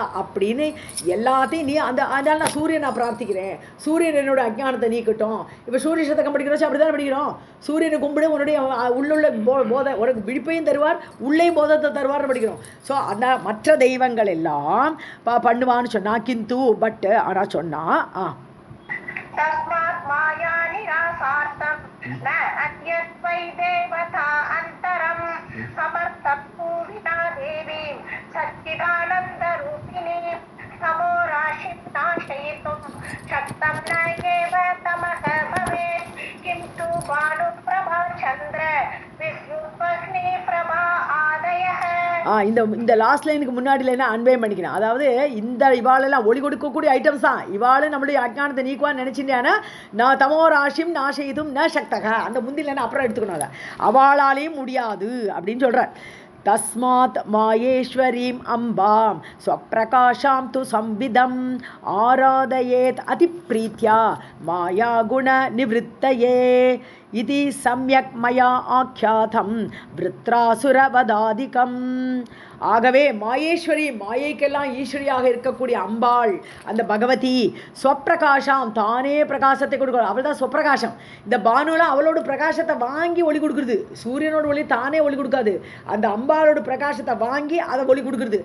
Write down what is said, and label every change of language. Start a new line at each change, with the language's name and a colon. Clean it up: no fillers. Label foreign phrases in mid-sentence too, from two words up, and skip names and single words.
Tamil: அப்படின்னு எல்லாத்தையும் நீ அதனால நான் சூரியனை பிரார்த்திக்கிறேன், சூரியன் என்னோட அஜ்ஞானத்தை நீக்கட்டும். இப்போ சூரிய சதகம் படிக்கிறோம், அப்படி தான் படிக்கிறோம். சூரியனை கும்பிடு, உன்னுடைய உள்ள போதை உனக்கு விழிப்பையும் தருவார், உள்ளேயும் போதத்தை தருவார்னு படிக்கிறோம். ஸோ அந்த மற்ற தெய்வங்கள் எல்லாம் பண்ணுவான்னு சொன்னா, கிந்து பட் ஆனால் சொன்னா
Sanskrit: तस्मात् माया निरासार्थं न अन्यत् वै देवता अन्तरं समर्थत्तु विना देवीं सच्चिदानन्दरूपिणीं तमो राशिं नाशयितुं शक्तं न एव तमः भवेत् किन्तु भानुप्रभा चन्द्र विद्युद्वह्निप्रभा आदयः.
Tamil: இந்த லாஸ்ட் லைனுக்கு முன்னாடி லைனா அன்வயம் பண்ணிக்கணும். அதாவது இந்த இவாளெல்லாம் ஒளி கொடுக்கக்கூடிய ஐட்டம்ஸ் தான். இவாளு நம்மளுடைய அஜ்ஞானத்தை நீக்குவான்னு நினைச்சிட்டானா நான்
Sanskrit: तमो राशिम् नाशयितुम् न शक्तक,
Tamil: அந்த முந்தி லைனை அப்புறம் எடுத்துக்கணும். அதை அவளாலையும் முடியாது அப்படின்னு சொல்றார்.
Sanskrit: तस्मात् मायेश्वरीं अम्बां स्वप्रकाशां तु संविदम् आराधयेत् अतिप्रीत्या मायागुणनिवृत्तये इति सम्यक् मया आख्यातं वृत्रासुरवधादिकम्.
Tamil: ஆகவே மாயேஸ்வரி, மாயைக்கெல்லாம் ஈஸ்வரியாக இருக்கக்கூடிய அம்பாள் அந்த பகவதி ஸ்வப்பிரகாஷம், தானே பிரகாசத்தை கொடுக்கணும். அவள் தான் ஸ்வப்பிரகாசம். இந்த பானுலாம் அவளோட பிரகாசத்தை வாங்கி ஒளி கொடுக்குறது. சூரியனோட ஒளி தானே ஒளி கொடுக்காது, அந்த அம்பாளோட பிரகாசத்தை வாங்கி அதை ஒளி கொடுக்குறது.